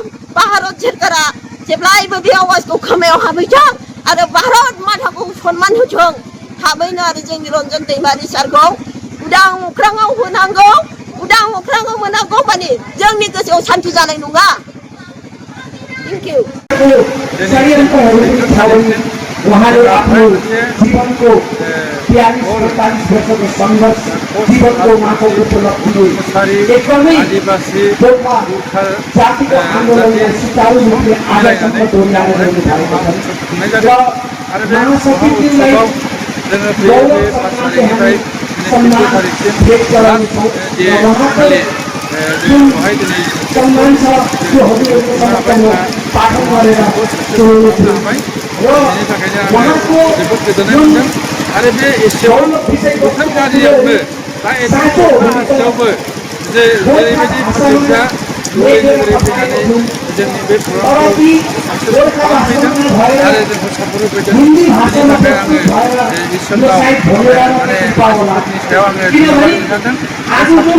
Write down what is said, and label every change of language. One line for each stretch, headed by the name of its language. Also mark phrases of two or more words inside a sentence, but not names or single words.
Bodo: भारत सोरखारा जेब्लायबो बे आवाजखौ खोमायाव हाबहैथों आरो भारत माताखौ सनमान होथों। थाबैनो आरो जोंनि रन्जन दैमारि सारखौ उदां अख्राङाव होनांगौ। उदां अख्राङाव मोनांगौ माने जोंनि गोसोआव सान्ति जानाय नङा।
English: thank you.
Nepali: उहाँले आफ्नो जीवनको 42-45 वर्षको सङ्घर्ष जीवनको उहाँको उपलब्धि एकदमै जातिको आन्दोलनलाई सुचारू रूपले आजसम्म दोहोऱ्याएर ल्याउनु भएको छ र महासचिवजीलाई गौरव सम्मानले हामी सम्मान व्यक्त गर्छौँ र उहाँको जुन सम्मान छ त्यो हजुरहरूको समक्ष म पाठन गरेर सुनाउनेछु र उहाँको जुन
Bodo: आरो बे एसेयाव बोथोर गाज्रियावनो बा एसे हास्यावबो जे जेरैबायदि मानसिफ्रा ओरैनो फैनानै जोंनि बे प्रग्रामखौ साक्सेसफुल खालामफैदों आरो जोंखौ सापर्ट होफैदों। बेनि थाखाय आङो इसोरनाव माने मानसिफोरनि सायाव आङो धन्यबाद होनो सानदों।